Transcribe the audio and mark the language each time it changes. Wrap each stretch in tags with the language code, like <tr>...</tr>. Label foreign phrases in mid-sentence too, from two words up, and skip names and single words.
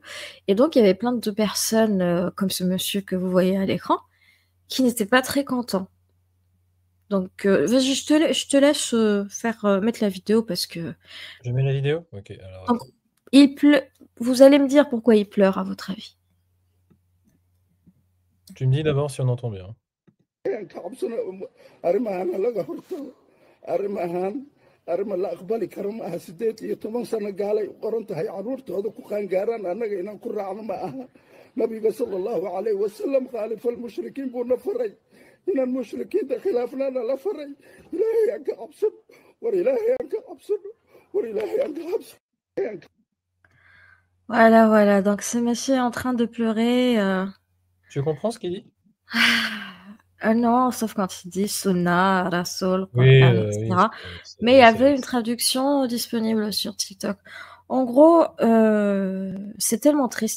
<fr>Et donc, il y avait plein de personnes, comme ce monsieur que vous voyez à l'écran, qui n'étaient pas très contents. Donc, vas-y, je te laisse mettre la vidéo parce que... Je mets la vidéo? Ok, alors... Donc, il pleut. Vous allez me dire pourquoi il pleure, à votre avis. Tu me dis d'abord si on entend bien.</fr> <so>arrima la aqbali karo ma aha 18 sano gaalay u qoran tahay caruurtooda ku qaangaaraan annaga inaan ku raacno ma aha nabiga</so> <ar>صلى الله عليه وسلم خالفوا المشركين</ar> <so>buuna faray inaan mushrikiinta khilaafnaana la faray ilaahay aan ka cabsano war ilaahay aan ka cabsano war ilaahay aan ka cabsano.</so> <fr>Voilà. Donc, ce monsieur est en train de pleurer. Tu comprends ce qu'il dit? Non, sauf quand il dit Sunna, Rasoul, Oui, Coran, etc. Mais il y avait une traduction disponible sur TikTok. En gros, c'est tellement triste.</fr>